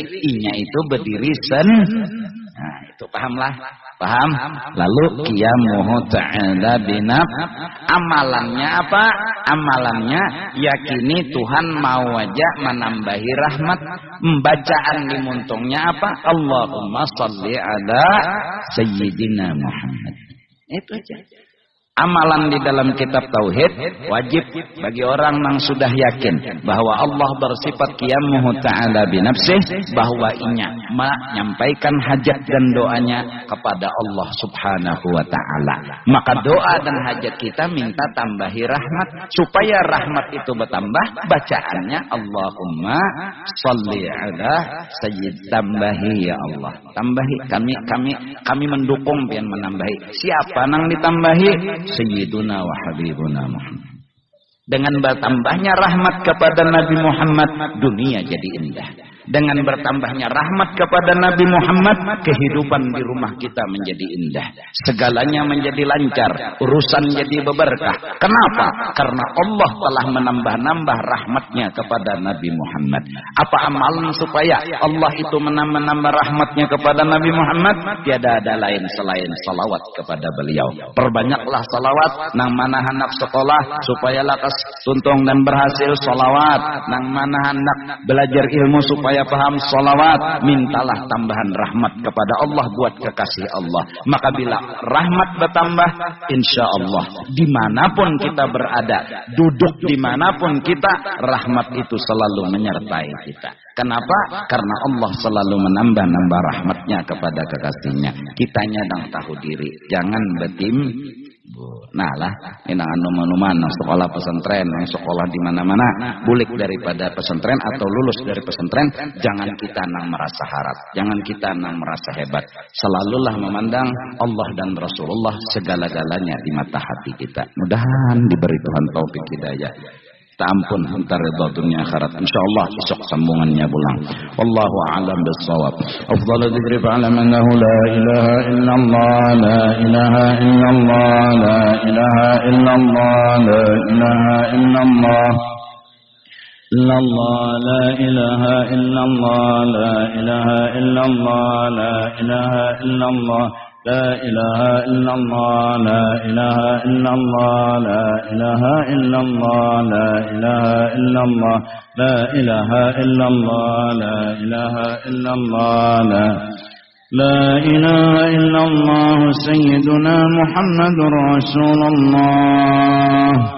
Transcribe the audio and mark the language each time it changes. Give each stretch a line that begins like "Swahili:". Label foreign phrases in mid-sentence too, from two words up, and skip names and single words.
Banjar: Inya itu berdiri Nah, itu pahamlah. Paham?
Arabic: Lalu قيامه تعالى بنف.
Indonesian: Amalannya apa? Amalannya yakini Tuhan mau aja menambahi rahmat.
Banjar: Bacaan di muntungnya apa?
Arabic: اللهم صل على سيدنا محمد.
Indonesian: Itu aja. Amalan di dalam kitab tauhid wajib bagi orang yang sudah yakin bahwa Allah bersifat
Arabic: قيامه تعالى بنفسه,
Indonesian: bahwa inya menyampaikan hajat dan doanya kepada Allah
Arabic: سبحانه وتعالى.
Indonesian: Maka doa dan hajat kita minta tambahi rahmat, supaya rahmat itu bertambah. Bacaannya
Arabic: اللهم صل على سيد,
Indonesian: tambahi ya Allah, tambahi.
Banjar: Kami mendukung pian menambahi. Siapa nang ditambahi?
Arabic: سيدنا وحبيبنا محمد.
Indonesian: Dengan bertambahnya rahmat kepada Nabi Muhammad, dunia jadi indah. Dengan bertambahnya rahmat kepada Nabi Muhammad, kehidupan di rumah kita menjadi indah. Segalanya menjadi lancar, urusan jadi berberkah. Kenapa? Karena Allah telah menambah-nambah rahmatnya kepada Nabi Muhammad. Apa amalan supaya Allah itu menambah rahmatnya kepada Nabi Muhammad? Tiada ada lain selain salawat kepada beliau. Perbanyaklah salawat.
Banjar: Nang mana anak sekolah supaya lakas tuntung dan berhasil, salawat. Nang mana anak belajar ilmu supaya paham, salawat.
Indonesian: Mintalah tambahan rahmat kepada Allah buat kekasih Allah. Maka bila rahmat bertambah,
Arabic: إن شاء الله
Indonesian: dimanapun kita berada, duduk dimanapun kita, rahmat itu selalu menyertai kita. Kenapa? Karena Allah selalu menambah-nambah rahmatnya kepada kekasihnya.
Banjar: Kitanya dang tahu diri, jangan betim. Nah lah, ini anu-anuman sekolah pesantren, sekolah di mana-mana, bulik daripada pesantren atau lulus dari pesantren, jangan kita nang merasa harap, jangan kita nang merasa hebat.
Indonesian: Selalulah memandang Allah dan Rasulullah segala-galanya di mata hati kita. Mudahan diberi Tuhan taufik hidayah. Ampun antar ridha dunia akhirat.
Banjar: Insyaallah besok sambungannya pulang.
Arabic: والله أعلم بالصواب. أفضل الذكر فاعلم أنه لا إله إلا الله، لا إله إلا الله، لا إله إلا الله، لا إله إلا الله. إلا الله لا إله إلا الله لا إله إلا الله لا إله إلا الله لا إله إلا الله لا إله إلا الله لا إله إلا الله لا إله إلا الله لا إله إلا الله لا إله إلا الله لا إله إلا الله سيدنا محمد رسول الله